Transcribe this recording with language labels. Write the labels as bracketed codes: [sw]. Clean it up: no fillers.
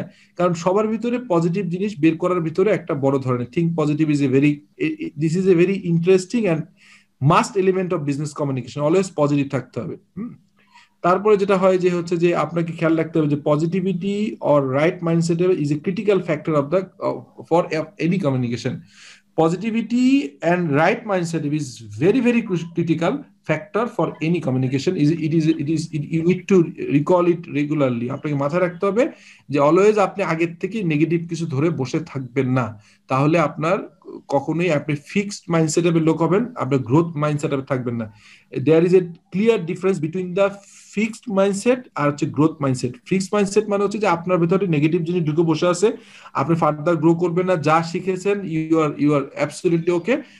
[bn] হ্যাঁ, কারণ সবার ভিতরে পজিটিভ জিনিস বের করার ভিতরে একটা বড় ধরনের [en] Think positive is a very, this is a very interesting and must element of business communication. [bn] Always positive থাকতে হবে। তারপরে যেটা হয় যে হচ্ছে যে আপনাকে খেয়াল রাখতে হবে যে [en] Positivity or right mindset is a critical factor of the for any communication. Positivity and right mindset is very very critical factor for any communication. You need to recall it regularly. [bn] আপনাকে মাথায় রাখতে হবে যে always আপনি আগের থেকে negative কিছু ধরে বসে থাকবেন না, তাহলে আপনার কখনোই আপনি ফিক্সড মাইন্ডসেটের লোক হবেন, আপনার গ্রোথ মাইন্ডসেটে থাকবেন না। [en] There is a clear difference between the fixed mindset আর হচ্ছে growth mindset. [bn] ফিক্সড মাইন্ডসেট মানে হচ্ছে যে আপনার ভেতরে নেগেটিভ জিনিস ঢুকে বসে আছে, আপনি ফার্দার গ্রো করবেন না, যা শিখেছেন [en] You are absolutely okay.